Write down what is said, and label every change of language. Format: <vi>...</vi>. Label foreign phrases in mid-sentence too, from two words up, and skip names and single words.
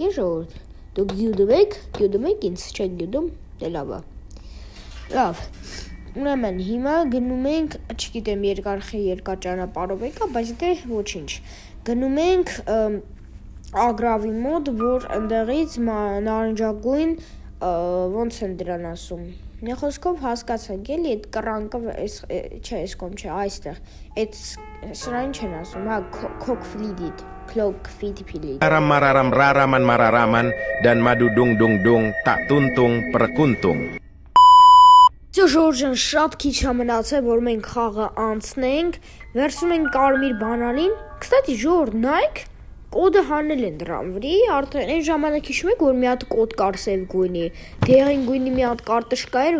<hy>է ժողովուրդ։ Դուք գյուդում եք ինձ, չեք գյուդում, դե լավ է։ Լավ, ուրեմն հիմա գնում ենք, չգիտեմ երկար ճանապարհով եկա, բայց դե ոչինչ։ Գնում ենք ագրավի մոտ, որ ընդեղից նարնջագույն ոնց են դրան ասում։ Մի խոսքով հասկացանք էլի, այդ կռանկը չէ, այս կողմ չէ, այստեղ։ Այդ սրան չեն ասում, հա, քոքֆիդիտ։ Mararam raraman mararaman dan madu dung dung dung tak tuntung perkuntung. Ժորժան շատ քիչ է մնացել, որ մենք խաղը անցնենք, վերցնում ենք կարմիր բանալին։ Կստати, Ժորժ, նայեք, կոդը հանել են դրան վրի, արդեն այն ժամանակ հիշում եք, որ մի հատ կոդ կար սև գույնի, դեղին գույնի մի հատ կարտշկա էր,</hy>